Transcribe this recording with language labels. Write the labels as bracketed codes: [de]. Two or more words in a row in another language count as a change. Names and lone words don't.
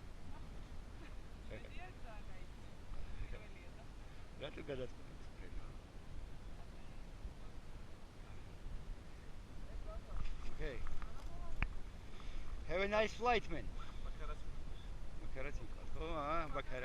[ka] რატო გადაწყვეტე? [en] Okay. Have a nice flight, man. Bakara.